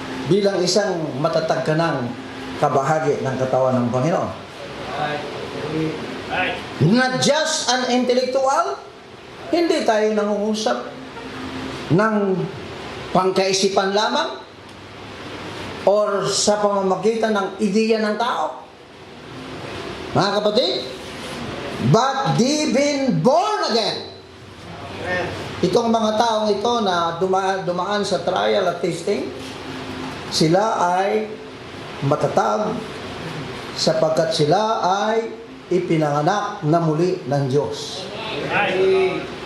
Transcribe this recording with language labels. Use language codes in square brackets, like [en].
[tl] Bilang isang matatag ka ng kabahagi ng katawan ng Panginoon. [en] Right. Not just an intellectual, [tl] hindi tayo nangungusap ng pangkaisipan lamang or sa pamamagitan ng ideya ng tao. Mga kapatid, [en] but they've been born again. [tl] Itong mga taong ito na dumaan sa trial at testing, sila ay matatag sapagkat sila ay ipinanganak na muli ng Diyos. [en] Right.